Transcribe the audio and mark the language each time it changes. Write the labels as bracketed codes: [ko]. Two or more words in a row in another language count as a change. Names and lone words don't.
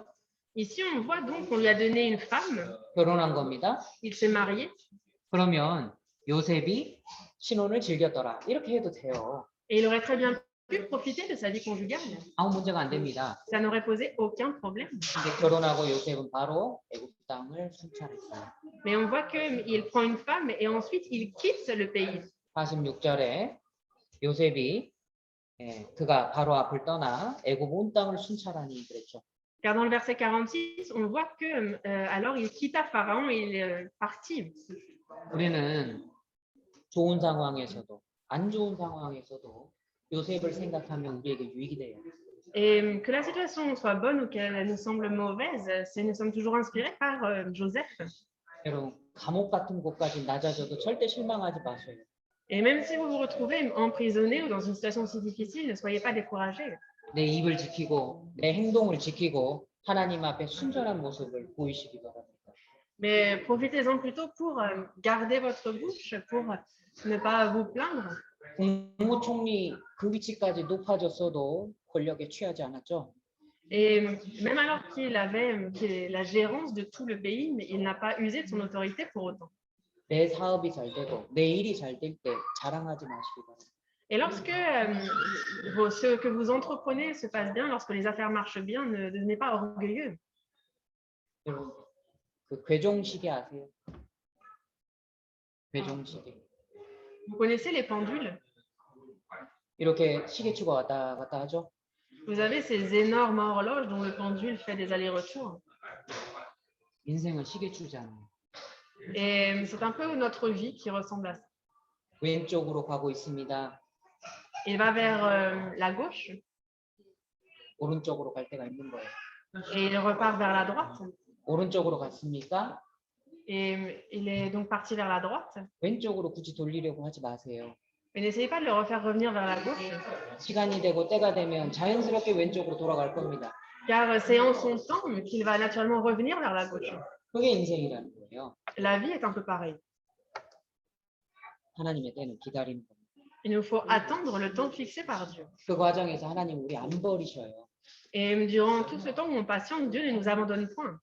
[fr] Ici, on voit donc qu'on lui a donné une femme. [ko] 결혼한 겁니다. [fr] Il s'est marié. [ko] 그러면 요셉이 신혼을 즐겼더라. 이렇게 해도 돼요. [fr] Et il aurait très bien pu profiter de sa vie conjugale. [ko] 아무 문제가 안 됩니다. [fr] Ça n'aurait posé aucun problème. [ko] 근데 결혼하고 요셉은 바로 애굽 땅을 순찰했어요. [fr] Mais on voit qu'il prend une femme et ensuite il quitte le pays. [ko] 46절에 요셉이 그가 바로 앞을 떠나 애굽 온 땅을 순찰하니 그랬죠. [fr] Car dans le verset 46, on voit que alors il quitta Pharaon et il est parti. [ko] 우리는 좋은 상황에서도 안 좋은 상황에서도 요셉을 생각하면 우리에게 유익이 돼요. [fr] Et que la situation soit bonne ou qu'elle nous semble mauvaise, nous sommes toujours inspirés par Joseph. [ko] 여러분 감옥 같은 곳까지 낮아져도 절대 실망하지 마세요. [fr] Et même si vous vous retrouvez emprisonné ou dans une situation si difficile, ne soyez pas découragés. [ko] 내 입을 지키고 내 행동을 지키고 하나님 앞에 순전한 모습을 보이시기 바랍니다. [fr] Mais profitez-en plutôt pour garder votre bouche, pour ne pas vous plaindre. [ko] 국무총리 그 위치까지 높아졌어도 권력에 취하지 않았죠. [fr] Et même alors qu'il avait la gérance de tout le pays, mais il n'a pas usé de son autorité pour autant. [ko] 내 사업이 잘 되고 내 일이 잘 될 때 자랑하지 마시기 바랍니다. [fr] Et lorsque ce que vous entreprenez se passe bien, lorsque les affaires marchent bien, ne devenez pas orgueilleux. [ko] 여러분 그 괴종시계 아세요? 괴종시계. [fr] Vous connaissez les pendules? [ko] 이렇게 시계추가 왔다 갔다 하죠. [fr] Vous avez ces énormes horloges dont le pendule fait des allers-retours. [ko] 인생은 시계추잖아요. [fr] Et c'est un peu notre vie qui ressemble à ça. [ko] 왼쪽으로 가고 있습니다. [fr] Il va vers la gauche [ko] 오른쪽으로 갈 때가 있는 거예요. [fr] et il repart vers la droite. [ko] 오른쪽으로 갔습니까? [fr] Et il est donc parti vers la droite. [ko] 왼쪽으로 굳이 돌리려고 하지 마세요. [fr] Mais n'essayez pas de le refaire revenir vers la gauche, [ko] 시간이 되고 때가 되면 자연스럽게 왼쪽으로 돌아갈 겁니다. [fr] car c'est en son temps qu'il va naturellement revenir vers la gauche. [ko] 그게 인생이라는 거예요. [fr] La vie est un peu pareille. [ko] 하나님의 때는 기다리는 겁니다. [fr] Il nous faut attendre le temps fixé par Dieu. [ko] 그 과정에서 하나님 우리 안 버리셔요. [fr] Et durant tout ce temps où on patiente, Dieu ne nous abandonne point.